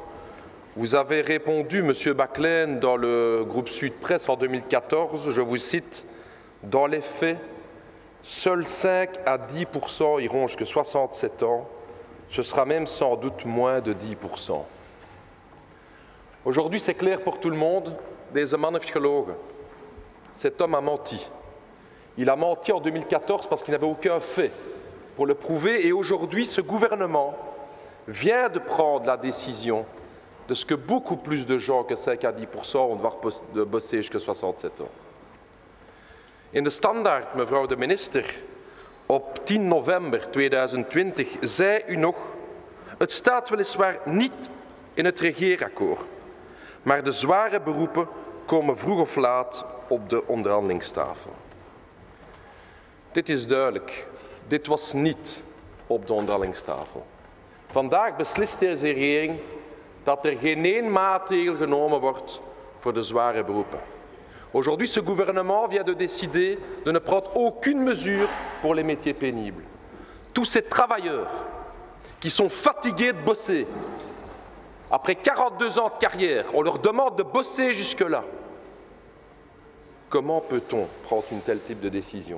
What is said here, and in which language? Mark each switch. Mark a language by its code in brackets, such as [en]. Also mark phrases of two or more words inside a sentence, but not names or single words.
[fr] Vous avez répondu, Monsieur Baclaine, dans le groupe Sud Presse en 2014, je vous cite, « Dans les faits, seuls 5 à 10% iront jusqu'à 67 ans, ce sera même sans doute moins de 10%. » Aujourd'hui, c'est clair pour tout le monde, [nl] deze man heeft gelogen. [fr] Cet homme a menti. Il a menti en 2014 parce qu'il n'avait aucun fait pour le prouver, et aujourd'hui, ce gouvernement vient de prendre la décision de ce que beaucoup plus de gens que 5 à 10% vont devoir bosser jusqu'à 67 ans. [nl] In de Standaard, mevrouw de minister, op 10 november 2020 zei u nog: het staat weliswaar niet in het regeerakkoord, maar de zware beroepen komen vroeg of laat op de onderhandelingstafel. Dit is duidelijk. Dit was niet op de onderhandelingstafel. Vandaag beslist deze regering dat er geen één maatregel genomen wordt voor de zware beroepen. [fr] Aujourd'hui, ce gouvernement vient de décider de ne prendre aucune mesure pour les métiers pénibles. Tous ces travailleurs qui sont fatigués de bosser, après 42 ans de carrière, on leur demande de bosser jusque-là. Comment peut-on prendre un tel type de décision?